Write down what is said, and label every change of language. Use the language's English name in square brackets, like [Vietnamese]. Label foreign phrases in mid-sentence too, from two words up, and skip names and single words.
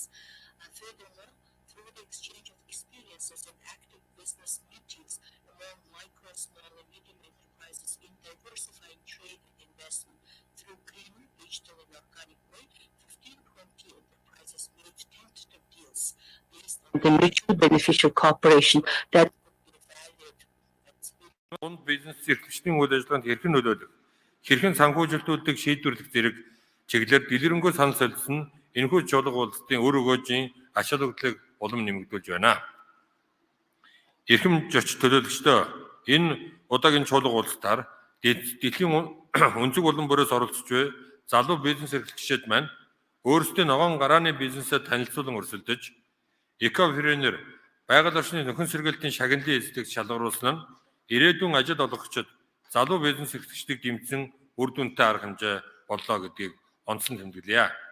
[English] And furthermore, through the exchange of experiences and active business meetings among micro, small and medium enterprises in diversifying trade and investment through green, digital and organic way, 15-20 enterprises made tentative deals based on the mutual beneficial cooperation that [Mongolian] бизнес эрхлэгчдийн үйл ажиллагаанд хэрхэн нөлөөлөх, хэрхэн санхүүжилтүүдийг шийдвэрлэх зэрэг чиглэлээр дэлгэрэнгүй санал солилцсон энэхүү чуулга уулзалтын өр өгөөжийн ач холбогдлыг улам нэмэгдүүлж байна. Эрхэм зоч төлөөлөгчдөө, энэ удаагийн чуулга уулзалтаар дэлхийн өнцөг улам бүрээс оролцож буй залуу бизнес эрхлэгчид маань өөрсдийн ногоон гарааны бизнесээ танилцуулан өрсөлдөж, Ecopreneur байгаль орчны нөхөн сэргээлтийн шагналын эзлэгч шалгаруулсан нь ирээдүйн ажил олгогчид залуу бизнес эрхлэгчдийг дэмжсэн үр дүнтэй арга хэмжээ боллоо гэдгийг онцлон тэмдэглэе.